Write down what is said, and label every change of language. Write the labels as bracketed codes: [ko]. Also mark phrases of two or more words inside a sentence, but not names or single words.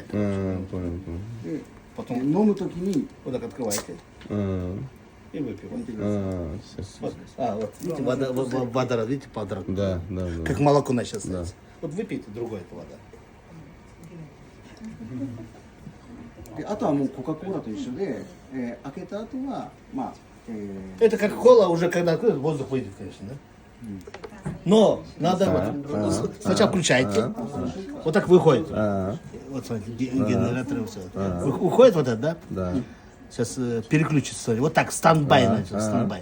[ru] Понял, понял. [ja] で [ru] Потом [ja] 飲む時に [ru] вот так открываете и выпиваете. Сейчас. Вот. Вот, видите, вода, видите, подрак. Да, да, да. Как молоко начало становиться. Вот выпейте другое, это вода. [ja] であとはもうコカ・コーラと一緒で、開けた後はまあ、 [ru] Это как кола уже когда откроют, воздух выйдет, конечно, да? Но надо вот, сначала включайте, вот так выходит. Вот смотрите, генератор все. Уходит вот это, да? Да. Сейчас переключится, смотри. Вот так, стандбай начал, стандбай.